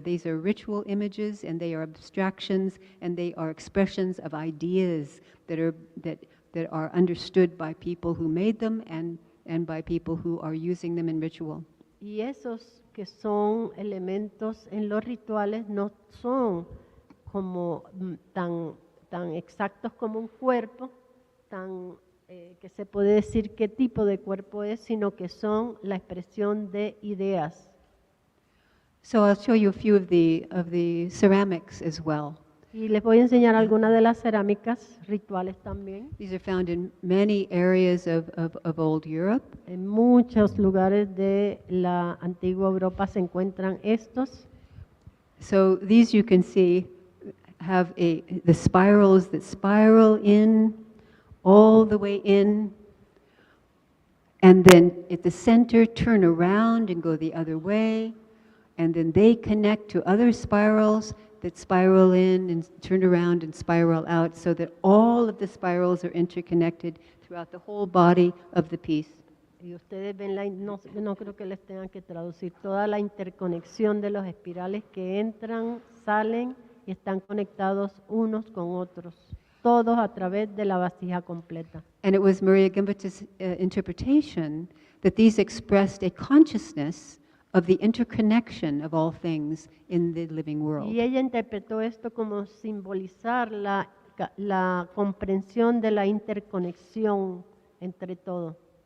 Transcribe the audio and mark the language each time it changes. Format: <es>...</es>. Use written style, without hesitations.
<en>These are ritual images, and they are abstractions, and they are expressions of ideas that are understood by people who made them and by people who are using them in ritual.</en> <es>Y esos que son elementos en los rituales no son como tan exactos como un cuerpo, que se puede decir qué tipo de cuerpo es, sino que son la expresión de ideas.</es> <en>So I'll show you a few of the ceramics as well.</en> <es>Y les voy a enseñar algunas de las cerámicas rituales también.</es> <en>These are found in many areas of old Europe.</en> <es>En muchos lugares de la antigua Europa se encuentran estos.</es> <en>So these you can see have the spirals that spiral in, all the way in, and then at the center turn around and go the other way, and then they connect to other spirals that spiral in and turn around and spiral out, so that all of the spirals are interconnected throughout the whole body of the piece.</en> <es>Y ustedes ven, no creo que les tengan que traducir, toda la interconexión de los espirales que entran, salen y están conectados unos con otros, todos a través de la vasija completa.</es> <en>And it was María Gimbutas' interpretation that these expressed a consciousness of the interconnection of all things in the living world.</en> <es>Y ella interpretó esto como simbolizar la comprensión de la interconexión entre todo.</es>